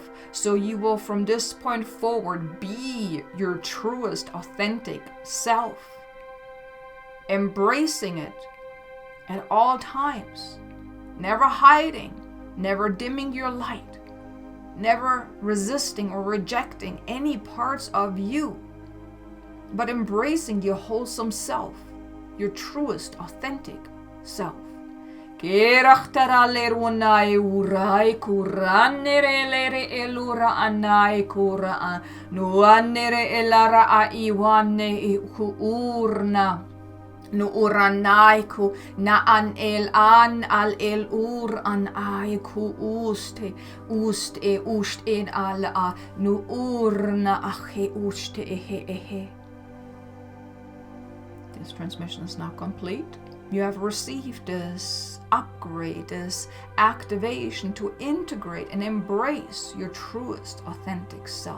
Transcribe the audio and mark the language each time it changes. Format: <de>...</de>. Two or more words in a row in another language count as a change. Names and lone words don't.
<en>So you will from this point forward be your truest, authentic self, embracing it at all times, never hiding, never dimming your light, never resisting or rejecting any parts of you, but embracing your wholesome self, your truest, authentic self. Kerachtara lerunai urai kuranere lere elura anai kura nuanere elara a iwane ku urna nu uranaiku na an el al ur an aiku uste in al a nu urna ache uste ehe. This transmission is now complete. You have received this upgrade, this activation to integrate and embrace your truest authentic self.</en>